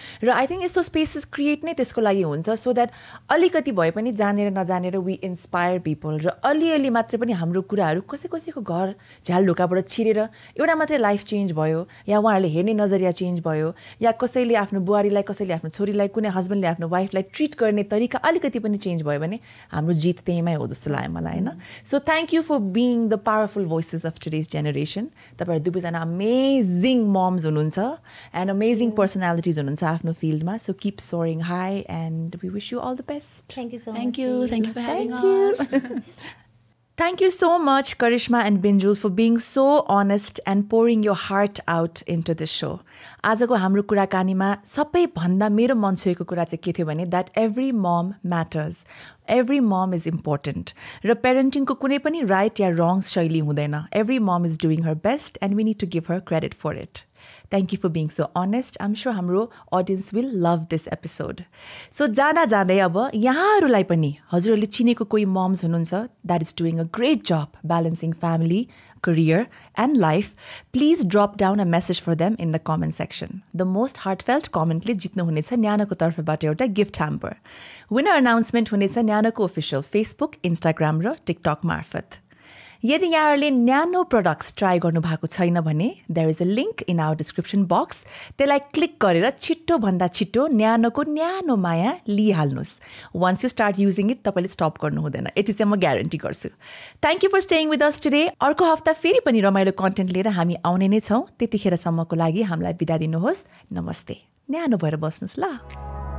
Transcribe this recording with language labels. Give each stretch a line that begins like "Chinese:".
Nepali: र I think यस्तो spaces create नै त्यसको लागि हुन्छ सो द्याट अलिकति भए पनि जानेर नजानेर
English: we inspire people
Nepali: र अलिअलि मात्रै पनि हाम्रो कुराहरू कसैको घर झ्यालढोकाबाट छिरेर एउटा मात्रै लाइफ चेन्ज भयो या उहाँहरूले हेर्ने नजरिया चेन्ज भयो या कसैले आफ्नो बुहारीलाई कसैले आफ्नो छोरीलाई कुनै हस्बेन्डले आफ्नो वाइफलाई ट्रिट गर्ने तरिका अलिकति पनि चेन्ज भयो भने हाम्रो जित त्यहीमै हो जस्तो लाग्यो मलाई होइन
English: so thank you for being the powerful voices of today's generation
Nepali: तपाईँहरू दुवैजना
English: amazing moms हुनुहुन्छ and amazing personalities
Nepali: हुनुहुन्छ आफ्नो फिल्डमा
English: So keep soaring high and we wish you all the best thank you so much thank you for having us Thank you so much, Karishma and Binjul, for being so honest and pouring your heart out into this show.
Nepali: आजको हाम्रो कुराकानीमा सबैभन्दा मेरो मन छोएको कुरा चाहिँ के थियो भने
English: that every mom matters. Every mom is important.
Nepali: र पेरेन्टिङको कुनै पनि राइट या रङ शैली हुँदैन.
English: Every mom is doing her best and we need to give her credit for it. Thank you for being so honest. I'm sure
Nepali: हाम्रो
English: audience will love this episode. So
Nepali: जाँदै अब यहाँहरूलाई पनि हजुरहरूले चिनेको कोही
English: moms
Nepali: हुनुहुन्छ
English: that is doing a great job balancing family, career and life, please drop down a message for them in the comment section. The most heartfelt comment
Nepali: ले जित्नुहुनेछ न्यानोको तर्फबाट एउटा gift hamper. Winner announcement हुनेछ न्यानोको official Facebook, Instagram र TikTok मार्फत. यदि यहाँहरूले न्यानो products try गर्नुभएको छैन भने
English: there is a link in our description box
Nepali: त्यसलाई क्लिक गरेर छिट्टोभन्दा छिट्टो न्यानोको न्यानो माया लिइहाल्नुहोस्
English: once you start using it
Nepali: तपाईँले स्टप गर्नु हुँदैन यति चाहिँ म ग्यारेन्टी गर्छु
English: thank you for staying with us today
Nepali: अर्को हप्ता फेरि पनि रमाइलो कन्टेन्ट लिएर हामी आउने नै छौँ त्यतिखेरसम्मको लागि हामीलाई बिदा दिनुहोस् नमस्ते न्यानो भएर बस्नुहोस् ल